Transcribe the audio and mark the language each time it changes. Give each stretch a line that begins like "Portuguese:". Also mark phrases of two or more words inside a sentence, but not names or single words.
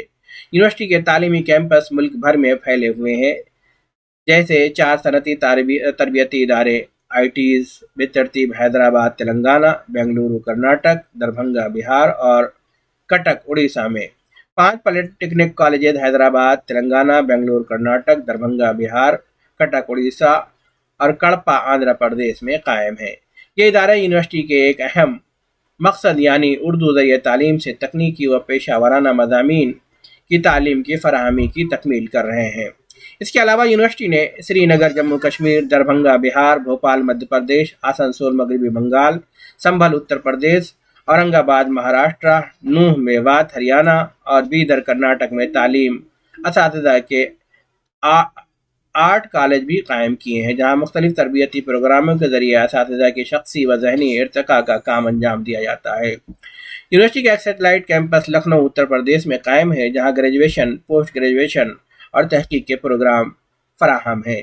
Urdu: یونیورسٹی کے تعلیمی کیمپس ملک بھر میں پھیلے ہوئے ہیں، جیسے 4 صنعتی تربیتی ادارے ITs بالترتیب حیدرآباد تلنگانہ، بنگلورو کرناٹک، دربھنگا بہار اور کٹک اڑیسہ میں، 5
English: polytechnic colleges
Urdu: حیدرآباد تلنگانہ، بنگلورو کرناٹک، دربھنگا بہار، کٹک اڑیسہ اور کڑپا آندھرا پردیش میں قائم ہے۔ یہ ادارے یونیورسٹی کے ایک اہم مقصد یعنی اردو ذریعہ تعلیم سے تکنیکی و پیشہ ورانہ مضامین کی تعلیم کی فراہمی کی تکمیل کر رہے ہیں۔ اس کے علاوہ یونیورسٹی نے سری نگر جموں کشمیر، دربھنگا بہار، بھوپال مدھیہ پردیش، آسنسول مغربی بنگال، سنبھل اتر پردیش، اورنگ آباد مہاراشٹر، نوح میوات ہریانہ اور بیدر کرناٹک میں تعلیم اساتذہ کے 8 کالج بھی قائم کیے ہیں، جہاں مختلف تربیتی پروگراموں کے ذریعے اساتذہ کی شخصی و ذہنی ارتقاء کا کام انجام دیا جاتا ہے۔ یونیورسٹی کا ایک
English: satellite campus
Urdu: لکھنؤ اتر پردیش میں قائم ہے، جہاں گریجویشن،
English: post graduation
Urdu: اور تحقیق کے پروگرام فراہم ہیں۔